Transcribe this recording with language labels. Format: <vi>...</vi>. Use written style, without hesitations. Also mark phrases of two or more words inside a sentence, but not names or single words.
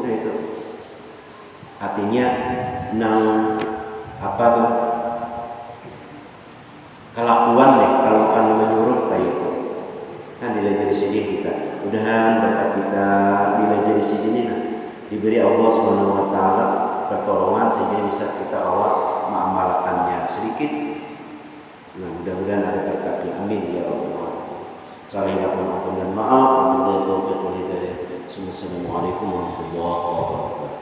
<bjn>Nah itu artinya apa tuh kelakuan nih kalau akan menyuruh kayak itu kan dilajari sini kita.</bjn> <id>Mudahan berkat kita dilajari sini ini diberi Allah</id> <ar>سبحانه وتعالى</ar> <id>pertolongan sehingga bisa kita awal mengamalkannya sedikit. Nah, mudah-mudahan ada berkatnya. Amin ya Allah. Saling ampun dan maaf.</id> <ar>وبالله التوفيق والهداية. السلام عليكم ورحمة الله وبركاته.</ar>